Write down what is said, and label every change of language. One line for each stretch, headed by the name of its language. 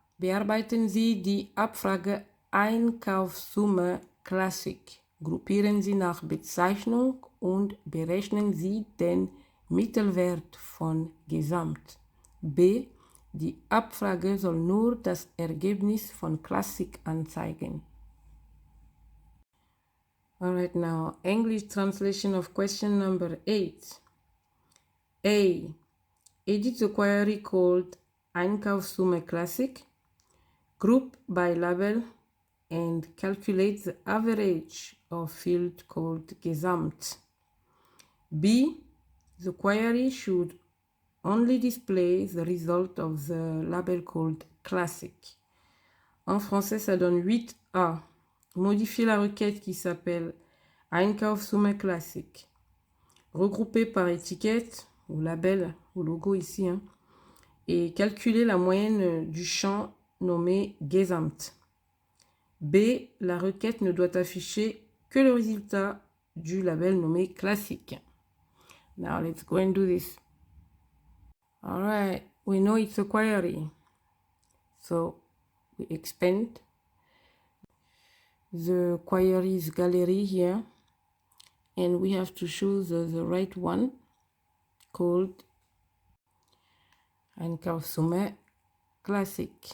German: Bearbeiten Sie die Abfrage Einkaufssumme Classic. Gruppieren Sie nach Bezeichnung und berechnen Sie den Mittelwert von Gesamt. B. Die Abfrage soll nur das Ergebnis von Classic anzeigen.
English: Alright, now English translation of question number 8. A. Edit the query called Einkaufssumme Classic. Group by label and calculate the average of field called Gesamt. B. The query should only display the result of the label called Classic.
French: En français, ça donne 8A. Modifier la requête qui s'appelle Einkaufssumme Classic. Regrouper par étiquette ou label ou logo ici, hein, et calculer la moyenne du champ nommé Gesamt. B. La requête ne doit afficher que le résultat du label nommé classique.
English: Now let's go and do this. All right, we know it's a query. So we expand the queries gallery here, and we have to choose the right one called Einkaufssumme Classic.